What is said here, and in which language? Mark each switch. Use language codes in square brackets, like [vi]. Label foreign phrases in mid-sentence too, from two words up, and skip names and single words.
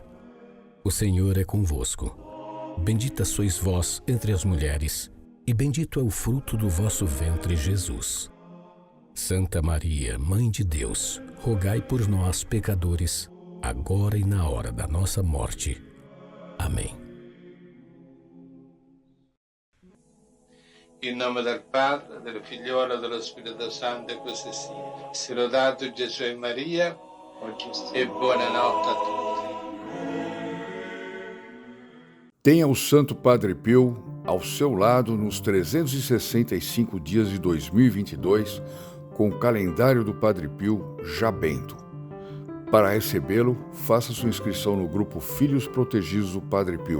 [pt] O Senhor é convosco. Bendita sois vós entre as mulheres, e bendito é o fruto do vosso ventre, Jesus. Santa Maria, Mãe de Deus, rogai por nós, pecadores, agora e na hora da nossa morte. Amém. [it] In nome del Padre, del Figliolo e dello Spirito Santo, e così sia. Sia lodato Gesù e Maria, e buonanotte a tutti. [pt] Tenha o Santo Padre Pio ao seu lado nos 365 dias de 2022, com o calendário do Padre Pio já bento. Para recebê-lo, faça sua inscrição no grupo Filhos Protegidos do Padre Pio.